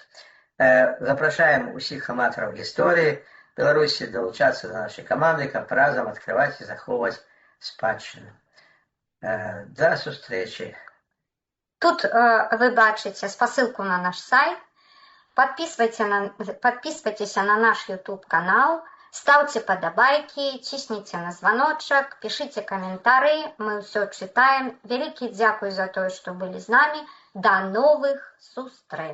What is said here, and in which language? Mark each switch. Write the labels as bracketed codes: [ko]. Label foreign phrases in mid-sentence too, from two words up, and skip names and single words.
[be] Запрашаем усіх аматараў гісторыі Беларусі далучацца да нашай каманды, каб разам адкрываць і захоўваць спадчыну. До сустрэчы. Тут вы бачыце спасылку на наш сайт. [ru] Подписывайтеся на наш YouTube канал, ставьте падабайкі, цісніце на звоночек, пишите комментарии, мы все читаем. [be] Вялікі дзякуй [ru] за то, что были с нами. До новых сустрэч!